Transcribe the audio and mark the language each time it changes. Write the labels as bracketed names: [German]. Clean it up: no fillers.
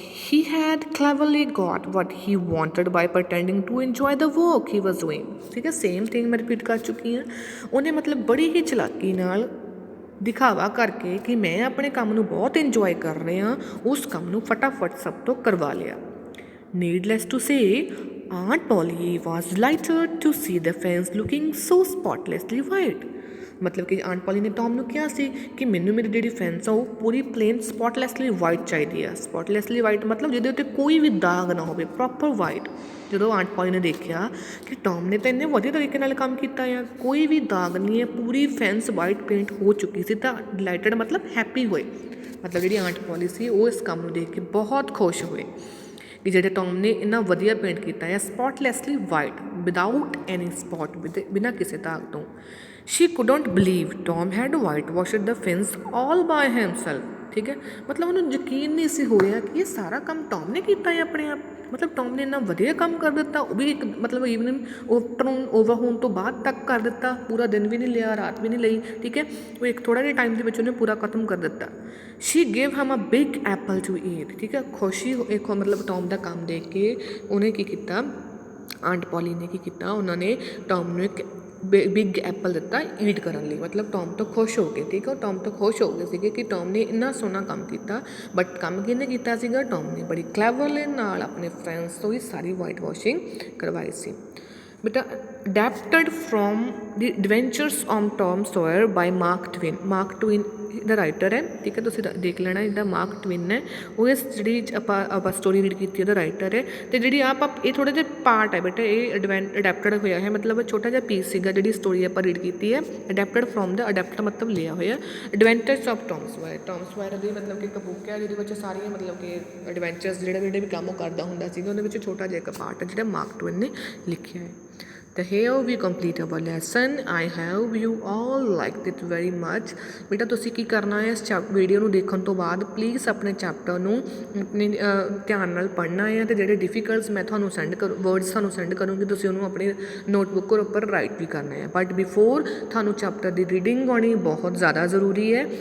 [English] He had cleverly got what he wanted by pretending to enjoy the work he was doing, [Punjabi] ਠੀਕ ਹੈ। Same thing ਮੈਂ repeat ਕਰ ਚੁੱਕੀ ਹਾਂ। ਉਹਨੇ ਮਤਲਬ ਬੜੀ ਹੀ ਚਲਾਕੀ ਨਾਲ ਦਿਖਾਵਾ ਕਰਕੇ ਕਿ ਮੈਂ ਆਪਣੇ ਕੰਮ ਨੂੰ ਬਹੁਤ ਇੰਜੋਏ ਕਰ ਰਿਹਾ, ਉਸ ਕੰਮ ਨੂੰ ਫਟਾਫਟ ਸਭ ਤੋਂ ਕਰਵਾ ਲਿਆ। [English] Needless to say, Aunt Polly was delighted to see the fence looking so spotlessly white। [Punjabi] ਮਤਲਬ ਕਿ ਆਂਟ ਪੋਲੀ ਨੇ ਟੌਮ ਨੂੰ ਕਿਹਾ ਸੀ ਕਿ ਮੈਨੂੰ ਮੇਰੀ ਜਿਹੜੀ ਫੈਂਸ ਆ ਉਹ ਪੂਰੀ ਪਲੇਨ ਸਪੋਟਲੈਸਲੀ ਵਾਈਟ ਚਾਹੀਦੀ ਆ। ਸਪੋਟਲੈਸਲੀ ਵਾਈਟ ਮਤਲਬ ਜਿਹਦੇ ਉੱਤੇ ਕੋਈ ਵੀ ਦਾਗ ਨਾ ਹੋਵੇ, ਪ੍ਰੋਪਰ ਵਾਈਟ। ਜਦੋਂ ਆਂਟ ਪੋਲੀ ਨੇ ਦੇਖਿਆ ਕਿ ਟੌਮ ਨੇ ਤਾਂ ਇੰਨੇ ਵਧੀਆ ਤਰੀਕੇ ਨਾਲ ਕੰਮ ਕੀਤਾ ਆ, ਕੋਈ ਵੀ ਦਾਗ ਨਹੀਂ ਹੈ, ਪੂਰੀ ਫੈਂਸ ਵਾਈਟ ਪੇਂਟ ਹੋ ਚੁੱਕੀ ਸੀ, ਤਾਂ ਡਿਲਾਈਟਡ ਮਤਲਬ ਹੈਪੀ ਹੋਏ। ਮਤਲਬ ਜਿਹੜੀ ਆਂਟ ਪੋਲੀ ਸੀ ਉਹ ਇਸ ਕੰਮ ਨੂੰ ਦੇਖ ਕੇ ਬਹੁਤ ਖੁਸ਼ ਹੋਏ ਕਿ ਜਿਹੜੇ ਟੌਮ ਨੇ ਇੰਨਾ ਵਧੀਆ ਪੇਂਟ ਕੀਤਾ ਹੈ, ਸਪੋਟਲੈਸਲੀ ਵਾਈਟ, [English] without any spot, [Punjabi] ਬਿਨਾਂ ਕਿਸੇ ਦਾਗ ਤੋਂ। [English] She couldn't believe Tom had whitewashed the fence all by himself, [Punjabi] ਠੀਕ ਹੈ। ਮਤਲਬ ਉਹਨੂੰ ਯਕੀਨ ਨਹੀਂ ਸੀ ਹੋ ਰਿਹਾ ਕਿ ਇਹ ਸਾਰਾ ਕੰਮ ਟੌਮ ਨੇ ਕੀਤਾ ਹੈ ਆਪਣੇ ਆਪ। ਮਤਲਬ ਟੌਮ ਨੇ ਇੰਨਾ ਵਧੀਆ ਕੰਮ ਕਰ ਦਿੱਤਾ, ਉਹ ਵੀ ਇੱਕ ਮਤਲਬ ਈਵਨਿੰਗ ਓਵਰ ਹੋਣ ਤੋਂ ਬਾਅਦ ਤੱਕ ਕਰ ਦਿੱਤਾ, ਪੂਰਾ ਦਿਨ ਵੀ ਨਹੀਂ ਲਿਆ, ਰਾਤ ਵੀ ਨਹੀਂ ਲਈ, ਠੀਕ ਹੈ। ਉਹ ਇੱਕ ਥੋੜ੍ਹਾ ਜਿਹਾ ਟਾਈਮ ਦੇ ਵਿੱਚ ਉਹਨੇ ਪੂਰਾ ਖਤਮ ਕਰ ਦਿੱਤਾ। [English] She gave him a big apple to eat, [Punjabi] ਠੀਕ ਹੈ। ਖੁਸ਼ੀ ਇੱਕ ਮਤਲਬ ਟੌਮ ਦਾ ਕੰਮ ਦੇਖ ਕੇ ਉਹਨੇ ਕੀ ਕੀਤਾ, ਆਂਟ ਪੋਲੀ ਨੇ ਕੀ ਕੀਤਾ, ਉਹਨਾਂ ਨੇ ਟੌਮ ਨੂੰ ਇੱਕ ਬਿਗ ਐਪਲ ਦਿੱਤਾ ਈਟ ਕਰਨ ਲਈ। ਮਤਲਬ ਟੌਮ ਤੋਂ ਖੁਸ਼ ਹੋ ਗਏ, ਠੀਕ ਹੈ। ਉਹ ਟੌਮ ਤੋਂ ਖੁਸ਼ ਹੋ ਗਏ ਸੀਗੇ ਕਿ ਟੌਮ ਨੇ ਇੰਨਾ ਸੋਹਣਾ ਕੰਮ ਕੀਤਾ। ਬਟ ਕੰਮ ਕਿਹਨੇ ਕੀਤਾ ਸੀਗਾ, ਟੌਮ ਨੇ ਬੜੀ ਕਲੈਵਰਲੀ ਨਾਲ ਆਪਣੇ ਫਰੈਂਡਸ ਤੋਂ ਹੀ ਸਾਰੀ ਵਾਈਟ ਵਾਸ਼ਿੰਗ ਕਰਵਾਈ ਸੀ। [English] ਬੇਟਾ adapted from the adventures of Tom Sawyer by Mark Twain. [Punjabi] Mark Twain ਦਾ writer ਹੈ, ਠੀਕ ਹੈ, ਤੁਸੀਂ ਦੇਖ ਲੈਣਾ। ਇਹਦਾ ਮਾਰਕ ਟਵੇਨ ਹੈ, ਉਹ ਇਸ ਜਿਹੜੀ ਆਪਾਂ ਸਟੋਰੀ ਰੀਡ ਕੀਤੀ ਉਹਦਾ ਰਾਈਟਰ ਹੈ। ਅਤੇ ਜਿਹੜੀ ਇਹ ਥੋੜ੍ਹੇ ਜਿਹੇ ਪਾਰਟ ਹੈ ਬੇਟਾ, ਇਹ ਅਡੈਪਟਡ ਹੋਇਆ ਹੈ, ਮਤਲਬ ਛੋਟਾ ਜਿਹਾ ਪੀਸ ਸੀਗਾ ਜਿਹੜੀ ਸਟੋਰੀ ਆਪਾਂ ਰੀਡ ਕੀਤੀ ਹੈ। ਅਡੈਪਟਡ ਫਰੋਮ ਦਾ, ਅਡੈਪਟ ਮਤਲਬ ਲਿਆ ਹੋਇਆ, ਐਡਵੈਂਚਰਸ ਆਫ ਟੌਮ ਸੋਇਰ। ਟੌਮ ਸੋਇਰ ਦੀ ਮਤਲਬ ਕਿ ਇੱਕ ਬੁੱਕ ਹੈ ਜਿਹਦੇ ਵਿੱਚ ਸਾਰੀਆਂ ਮਤਲਬ ਕਿ ਐਡਵੈਂਚਰਸ ਜਿਹੜੇ ਵੀ ਕੰਮ ਉਹ ਕਰਦਾ ਹੁੰਦਾ ਸੀਗਾ, ਉਹਦੇ ਵਿੱਚ ਛੋਟਾ ਜਿਹਾ ਇੱਕ ਪਾਰਟ ਹੈ ਜਿਹੜਾ ਮਾਰਕ ਟਵੇਨ ਨੇ ਲਿਖਿਆ ਹੈ। [English] ਤਾਂ here we complete our lesson. I hope you all liked it very much। [Punjabi] ਬੇਟਾ ਤੁਸੀਂ ਕੀ ਕਰਨਾ ਹੈ, ਇਸ ਵੀਡੀਓ ਨੂੰ ਦੇਖਣ ਤੋਂ ਬਾਅਦ ਪਲੀਜ਼ ਆਪਣੇ ਚੈਪਟਰ ਨੂੰ ਆਪਣੇ ਧਿਆਨ ਨਾਲ ਪੜ੍ਹਨਾ ਹੈ, ਅਤੇ ਜਿਹੜੇ ਡਿਫੀਕਲਟਸ ਮੈਂ ਤੁਹਾਨੂੰ ਵਰਡਸ ਤੁਹਾਨੂੰ ਸੈਂਡ ਕਰੂੰਗੀ, ਤੁਸੀਂ ਉਹਨੂੰ ਆਪਣੀ ਨੋਟਬੁੱਕ ਉੱਪਰ ਰਾਈਟ ਵੀ ਕਰਨਾ ਹੈ। ਬਟ ਬਿਫੋਰ ਤੁਹਾਨੂੰ ਚੈਪਟਰ ਦੀ ਰੀਡਿੰਗ ਆਉਣੀ ਬਹੁਤ ਜ਼ਿਆਦਾ ਜ਼ਰੂਰੀ ਹੈ।